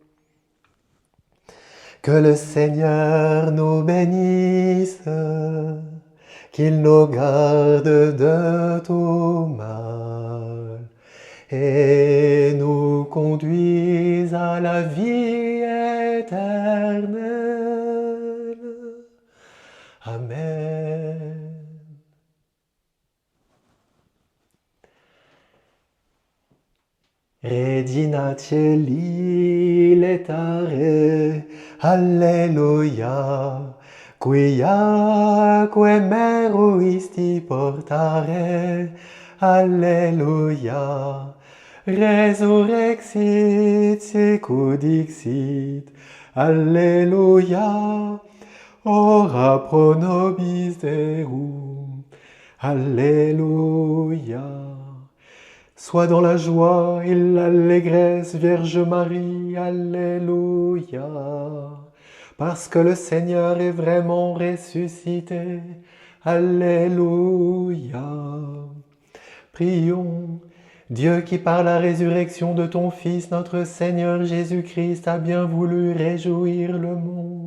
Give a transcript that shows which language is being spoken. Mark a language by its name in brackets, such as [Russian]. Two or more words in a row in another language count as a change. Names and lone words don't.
[French] Que le Seigneur nous bénisse, qu'il nous garde de tout mal et nous conduise à la vie éternelle. Amen. [Latin] Regina Caeli letare, Alleluia, quiaque meruisti portare, Alleluia, resurrexit sicut dixit, Alleluia, ora pro nobis Deum, Alleluia. [French] Sois dans la joie et l'allégresse, Vierge Marie, Alléluia. Parce que le Seigneur est vraiment ressuscité, Alléluia. Prions, Dieu qui par la résurrection de ton Fils, notre Seigneur Jésus-Christ, a bien voulu réjouir le monde.